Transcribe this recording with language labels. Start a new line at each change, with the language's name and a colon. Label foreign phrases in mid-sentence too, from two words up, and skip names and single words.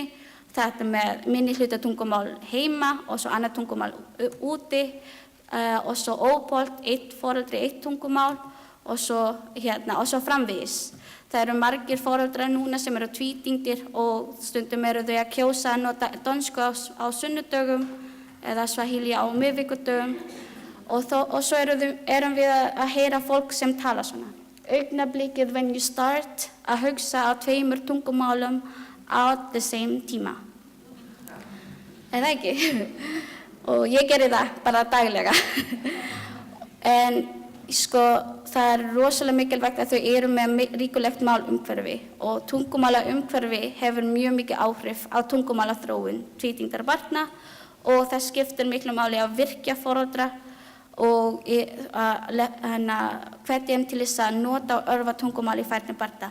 Icelandic: Þetta með minnihluta tungumál heima og svo annað tungumál úti og svo ópolt, eitt foreldri, eitt tungumál og svo framvegis. Það eru margir foreldrar núna sem eru tvítyngdir og stundum eru þau að kjósa að nota dönsku á sunnudögum eða swahili á miðvikudögum og svo erum við að heyra fólk sem tala svona. Augnablikið
English: when you start
Icelandic: að hugsa á tveimur tungumálum
English: at the same
Icelandic: tíma. Er það ekki? Og ég geri það bara daglega. En það rosalega mikilvægt að þau eru með ríkulegt málumhverfi og tungumálaumhverfi hefur mjög mikið áhrif á tungumálaþróun tvítyngdra barna og það skiptir miklu máli að virkja foreldra og hvetja þeim til þess að nota og örva tungumál í færni barna.